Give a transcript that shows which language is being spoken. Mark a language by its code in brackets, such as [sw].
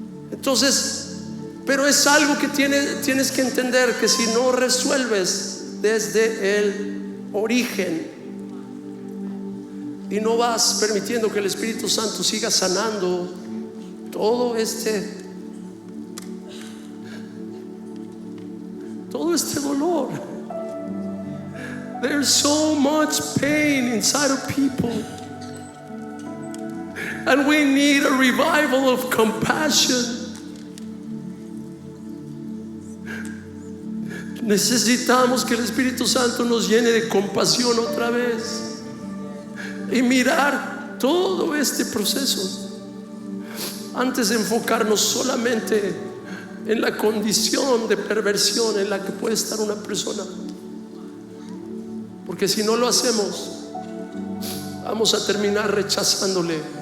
[es] Entonces, pero es algo que tienes que entender, que si no resuelves desde el origen y no vas permitiendo que el Espíritu Santo siga sanando todo este dolor. [en] There's so much pain inside of people, and we need a revival of compassion. [es] Necesitamos que el Espíritu Santo nos llene de compasión otra vez y mirar todo este proceso antes de enfocarnos solamente en la condición de perversión en la que puede estar una persona, porque si no lo hacemos vamos a terminar rechazándole,